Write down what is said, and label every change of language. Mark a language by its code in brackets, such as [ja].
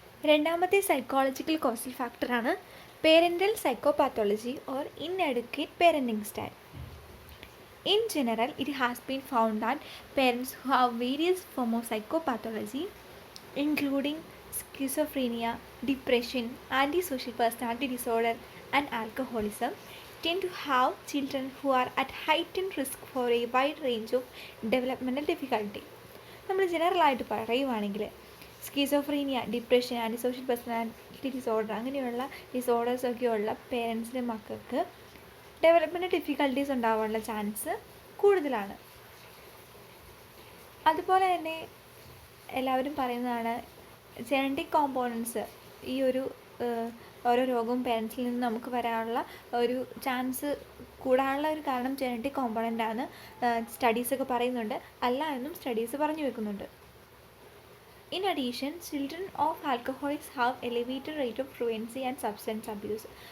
[ml] രണ്ടാമത്തെ psychological causal ഫാക്ടറാണ് parental psychopathology or ഇൻഎഡ്യൂക്കേറ്റ് parenting style. [en] In general, it has been found that parents who have various forms of psychopathology, including schizophrenia, depression, antisocial personality disorder, and alcoholism, tend to have children who are at heightened risk for a wide range of developmental difficulty. [ml] നമ്മൾ ജനറലായിട്ട് പറയുവാണെങ്കിൽ schizophrenia, depression, ആൻറ്റിസോഷ്യൽ personality disorder അങ്ങനെയുള്ള ഡിസോർഡേഴ്സൊക്കെയുള്ള പേരൻസിൻ്റെ മക്കൾക്ക് development difficulties ഉണ്ടാവാനുള്ള chance കൂടുതലാണ്. അതുപോലെ തന്നെ എല്ലാവരും പറയുന്നതാണ് ജനറ്റിക് കോമ്പോണൻസ് ഈ ഒരു ഓരോ രോഗവും പേരൻസിൽ നിന്ന് നമുക്ക് വരാനുള്ള ഒരു ചാൻസ് കൂടാനുള്ള ഒരു കാരണം ജനറ്റിക് കോമ്പോണൻ്റാണ്. സ്റ്റഡീസൊക്കെ പറയുന്നുണ്ട്, അല്ല എന്നും സ്റ്റഡീസ് പറഞ്ഞു വെക്കുന്നുണ്ട്. [en] In addition, children of alcoholics have elevated rate of truancy and substance abuse.